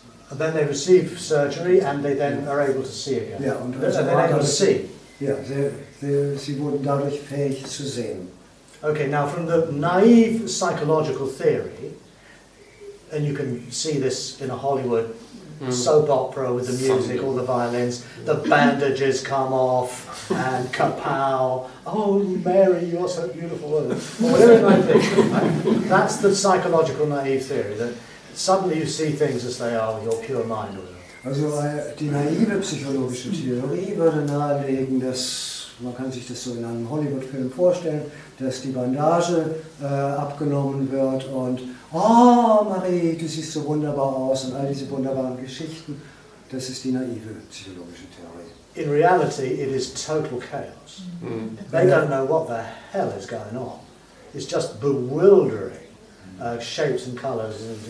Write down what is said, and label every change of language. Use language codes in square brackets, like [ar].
[en] And then they receive surgery and they then are able to see again. [de] Ja, und [en] they're able to see. [de] Ja, sie wurden dadurch fähig zu sehen. [en] Okay, now from the naive psychological theory, and you can see this in a Hollywood soap opera with the music, all the violins, the bandages come off and kapow, oh Mary, you're so beautiful, or whatever it might be. Right? That's the psychological naive theory, that suddenly you see things as they are with your pure mind. [de] Also die naive psychologische Theorie würde nahelegen, dass, man kann sich das so in einem Hollywood-Film vorstellen, dass die Bandage abgenommen wird und oh Marie, du siehst so wunderbar aus und all diese wunderbaren Geschichten, das ist die naive psychologische Theorie. [en] In reality, it is total chaos. They don't know what the hell is going on. It's just bewildering shapes and colours.